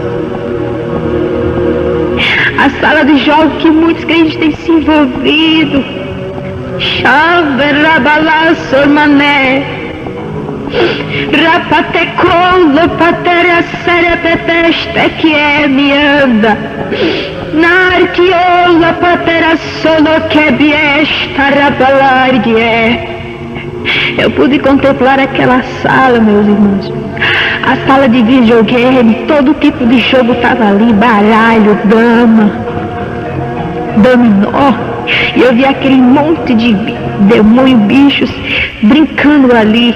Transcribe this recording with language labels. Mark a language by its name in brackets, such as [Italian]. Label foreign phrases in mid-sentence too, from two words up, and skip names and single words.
[Portuguese] A sala de jogos que muitos crentes têm se envolvido. Mané. Rapatecolo, patera, séria, pepeste, que é mianda. Narquiola, patera, solo, que biesta, rabalargue. Eu pude contemplar aquela sala, meus irmãos. A sala de videogame, todo tipo de jogo estava ali, baralho, dama, dominó. E eu vi aquele monte de demônio, bichos, brincando ali.